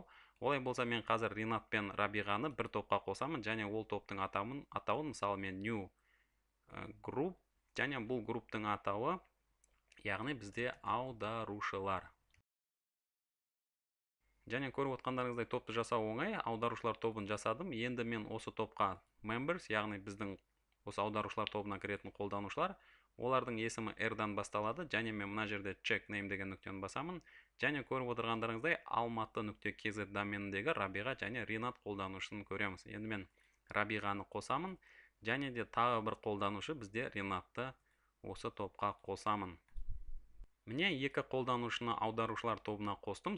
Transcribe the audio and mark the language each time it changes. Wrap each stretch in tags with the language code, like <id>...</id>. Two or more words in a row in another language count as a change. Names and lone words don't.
<kk>Олай болса мен қазір Ринат пен Рабиғаны бір топқа қосамын, және ол топтың атауын мысалы мен</kk> <en>New Group,</en> <kk>және бұл групптың атауы, яғни бізде аударушылар. Және көріп отқандарыңыздай топты жасау оңай, аударушылар тобын жасадым. Енді мен осы топқа members, яғни біздің осы аударушылар тобына кіретін қолданушылар, олардың есімі R-дан басталады, және мен мына жерде</kk> <en>check name</en> <kk>деген нүктені басамын. Және көріп отырғандарыңыздай алматы.kz доменіндегі Рабиға және Ринат қолданушысын көреміз. Енді мен Рабиғаны қосамын, және де тағы бір қолданушы бізде Ринатты осы топқа қосамын. Міне екі қолданушыны аударушылар тобына қостым.</kk>